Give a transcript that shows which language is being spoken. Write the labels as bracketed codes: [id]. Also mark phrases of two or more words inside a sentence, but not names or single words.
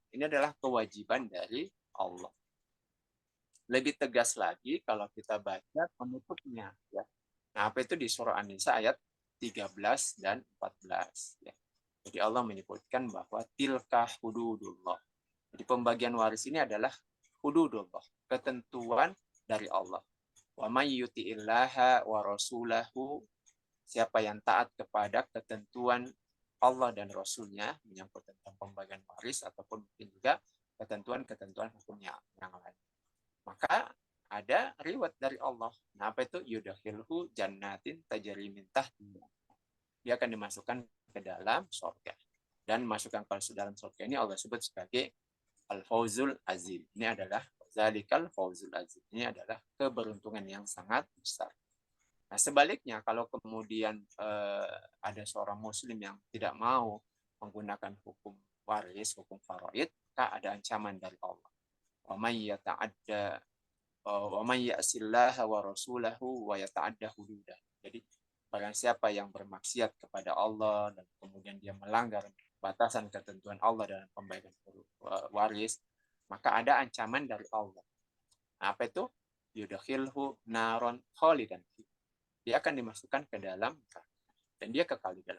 [id] Ini adalah kewajiban dari Allah. Lebih tegas lagi kalau kita baca penutupnya. Ya. Nah, apa itu di surah An-Nisa ayat 13 dan 14. Ya. Jadi Allah menyebutkan bahwa [ar] تلك حدود الله. [id] Jadi pembagian waris ini adalah hududullah, ketentuan dari Allah. [ar] ومن يطع الله ورسوله, [id] siapa yang taat kepada ketentuan Allah dan Rasulnya menyangkut tentang pembagian waris ataupun mungkin juga ketentuan-ketentuan hukum yang lain. Maka ada reward dari Allah. Nah, apa itu? [ar] يدخله جنات تجري من تحتها. [id] Dia akan dimasukkan ke dalam surga. Dan masukkan ke dalam surga ini Allah sebut sebagai [ar] الفوز العظيم. [id] Ini adalah [ar] ذلك الفوز العظيم. [id] Ini adalah keberuntungan yang sangat besar. Nah, sebaliknya kalau kemudian ada seorang muslim yang tidak mau menggunakan hukum waris, hukum faraid, maka ada ancaman dari Allah. [ar] ومن يتعد ومن يعص الله ورسوله ويتعد حدوده. [id] Jadi barang siapa yang bermaksiat kepada Allah dan kemudian dia melanggar batasan ketentuan Allah dalam pembagian waris, maka ada ancaman dari Allah. Nah, apa itu? [ar] يدخله نارا خالدا. [id] Dia akan dimasukkan ke dalam dan dia kekal di dalam.